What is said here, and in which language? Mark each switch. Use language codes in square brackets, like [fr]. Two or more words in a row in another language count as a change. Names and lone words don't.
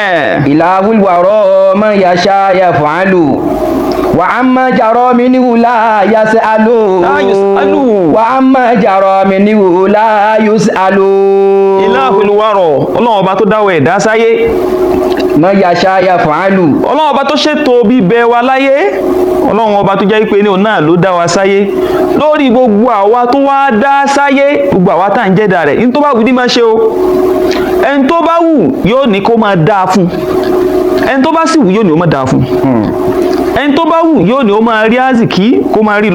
[ar] إله الورى من يشاء يفعل وأما جرى منه لا يسأل وأما جرى منه لا يسأل. إله الورى [yo] Ọlọ́run ọba tó dáwọ́ ẹ̀dá sáyé. [ar] من يشاء يفعل. [yo] Ọlọ́run ọba tó ṣètò bíbẹ wa láyé. Ọlọ́run ọba tó jẹ́ pé ní òun náà ló dá wa sáyé. Lórí gbogbo àwa tó wá dá sáyé, gbogbo àwa tá à ń jẹ́dá rẹ̀, ní tó bá wù ní máa ṣe o. Ẹni tó bá wù yóò ní kó máa dáa fún. Ẹni tó bá sì wù yóò ní ó máa dáa fún. Ẹni tó bá wù yóò ní ó máa rí àzìkí kó máa rí lò.